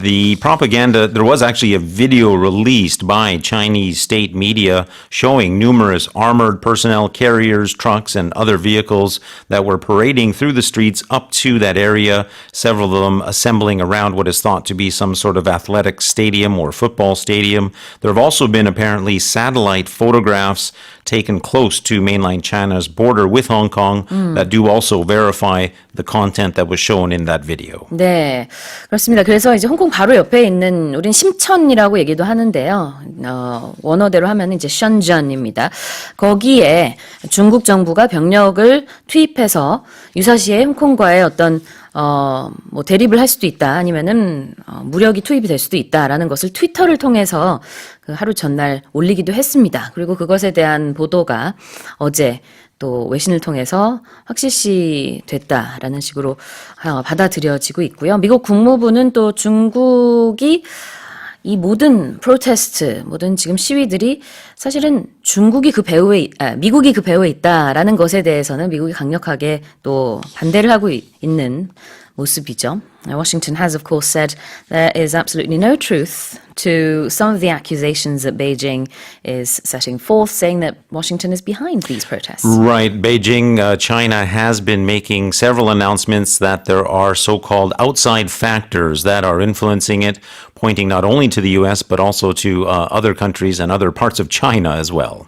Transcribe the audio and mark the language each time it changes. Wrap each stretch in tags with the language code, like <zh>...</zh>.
<en>The propaganda, there was actually a video released by Chinese state media showing numerous armored personnel carriers, trucks, and other vehicles that were parading through the streets up to that area, several of them assembling around what is thought to be some sort of athletic stadium or football stadium. There have also been apparently satellite photographs taken close to mainland China's border with Hong Kong that do also verify the content that was shown in that video.</en> <ko>네. 그렇습니다. 그래서 이제 홍콩 바로 옆에 있는 우린 심천이라고 얘기도 하는데요. 원어대로 하면 이제 션전입니다. 거기에 중국 정부가 병력을 투입해서 유사시에 홍콩과의 어떤 뭐 대립을 할 수도 있다. 아니면은 무력이 투입이 될 수도 있다라는 것을 트위터를 통해서 그 하루 전날 올리기도 했습니다. 그리고 그것에 대한 보도가 어제 또 외신을 통해서 확실시 됐다라는 식으로 받아들여지고 있고요. 미국 국무부는 또 중국이 이 모든 프로테스트, 모든 지금 시위들이 사실은 미국이 그 배후에 있다라는 것에 대해서는 미국이 강력하게 또 반대를 하고 있는 모습이죠.</ko> <en>Washington has, of course, said there is absolutely no truth to some of the accusations that Beijing is setting forth, saying that Washington is behind these protests. Right. Beijing, China has been making several announcements that there are so-called outside factors that are influencing it, pointing not only to the U.S., but also to other countries and other parts of China as well.</en>